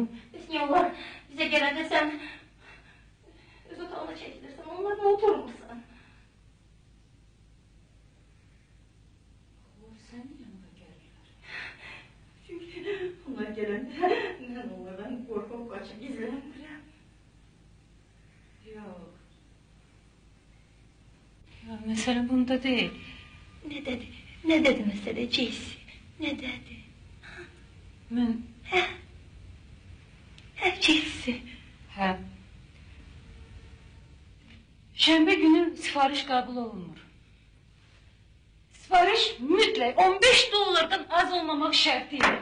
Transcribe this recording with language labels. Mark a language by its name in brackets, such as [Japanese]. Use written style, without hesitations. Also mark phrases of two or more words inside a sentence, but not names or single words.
[Azerbaijani] Bəs onlar bizə gələndə sən öz otağına çəkilirsən, onlarla oturmursan. Onlar sənin yanına gəlirlər. gələndə mən onlardan qorxub qaçıb gizlənmirəm. [Turkish] Yok. Ya mesele bunda değil. [Azerbaijani] Nə dedi? Nə dedi məsələ Jessie? Nə dedi? [Turkish] Ben... Jessie. [Azerbaijani] He. Şembe günü sipariş kabul olunur. [Turkish] Sipariş mütlak 15 dolardan az olmamak şartıyla.